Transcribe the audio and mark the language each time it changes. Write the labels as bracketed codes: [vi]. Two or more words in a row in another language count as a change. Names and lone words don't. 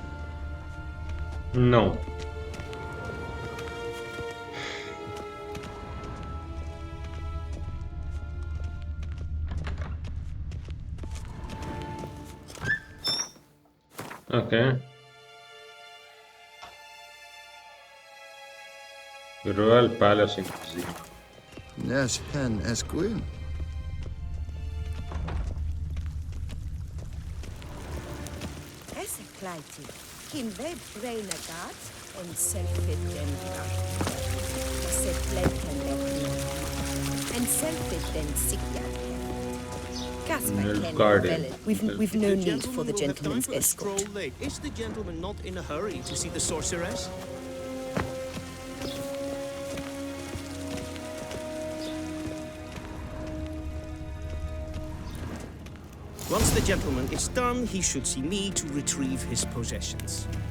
[en] No. Okay. The Royal Palace in Vizima. Nes pen es Gwyn. Essekleiti, kim web braina gat, en selfit den gat. Essekleiten en selfit den sikjat. Nilfgaardian. We've no need for the gentleman's escort. Is the gentleman not in a hurry to see the sorceress? Once the gentleman is done, he should see me to retrieve his possessions.